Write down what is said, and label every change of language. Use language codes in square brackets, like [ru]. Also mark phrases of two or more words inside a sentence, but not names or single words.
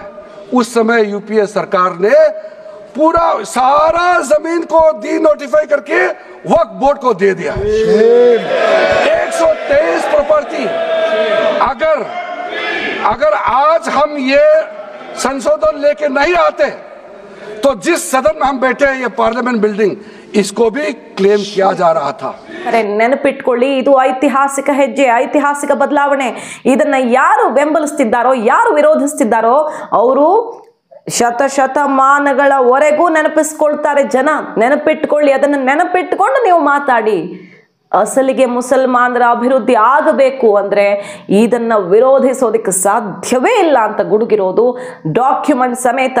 [hi] उस समय UPA सरकार ने पूरा सारा जमीन को डी नोटिफाई करके वक्फ बोर्ड को दे दिया. 123 प्रॉपर्टी. अगर आज हम ये संशोधन लेके नहीं आते तो जिस सदन में हम बैठे हैं, ये [en] parliament building, [hi] इसको भी क्लेम किया जा रहा था. [kn] ನೆನಪಿಟ್ಕೊಳ್ಳಿ, ಇದು ಐತಿಹಾಸಿಕ ಹೆಜ್ಜೆ, ಐತಿಹಾಸಿಕ ಬದಲಾವಣೆ. ಇದನ್ನ ಯಾರು ಬೆಂಬಲಿಸ್ತಿದ್ದಾರೋ, ಯಾರು ವಿರೋಧಿಸ್ತಿದ್ದಾರೋ ಅವರು ಶತಮಾನಗಳವರೆಗೂ ನೆನಪಿಸ್ಕೊಳ್ತಾರೆ ಜನ. ನೆನಪಿಟ್ಕೊಳ್ಳಿ, ಅದನ್ನು ನೆನಪಿಟ್ಕೊಂಡು ನೀವು ಮಾತಾಡಿ. ಅಸಲಿಗೆ ಮುಸಲ್ಮಾನರ ಅಭಿವೃದ್ಧಿ ಆಗಬೇಕು ಅಂದ್ರೆ ಇದನ್ನ ವಿರೋಧಿಸೋದಕ್ಕೆ ಸಾಧ್ಯವೇ ಇಲ್ಲ ಅಂತ ಗುಡುಗಿರೋದು ಡಾಕ್ಯುಮೆಂಟ್ ಸಮೇತ.